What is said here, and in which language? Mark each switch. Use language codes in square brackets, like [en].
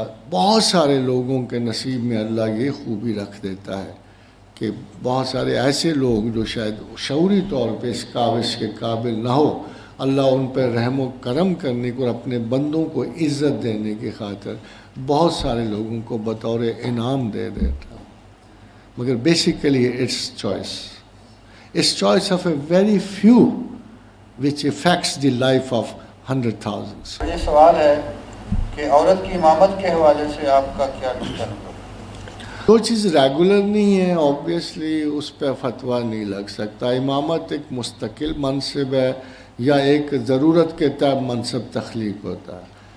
[ur] بہت سارے لوگوں کے نصیب میں اللہ یہ خوبی رکھ دیتا ہے کہ بہت سارے ایسے لوگ جو شاید شعوری طور پہ اس کاوش کے قابل نہ ہو، اللہ ان پہ رحم و کرم کرنے کو اور اپنے بندوں کو عزت دینے کی خاطر بہت سارے لوگوں کو بطور انعام دے دیتا. مگر [en] Basically it's choice of a very few which affects the life of 100,000. [ur] یہ سوال ہے کہ عورت کی امامت کے حوالے سے آپ کا کیا نقطہ نظر؟ جو چیز ریگولر نہیں ہے اوبویسلی اس پہ فتویٰ نہیں لگ سکتا. امامت ایک مستقل منصب ہے یا ایک ضرورت کے تحت منصب تخلیق ہوتا ہے.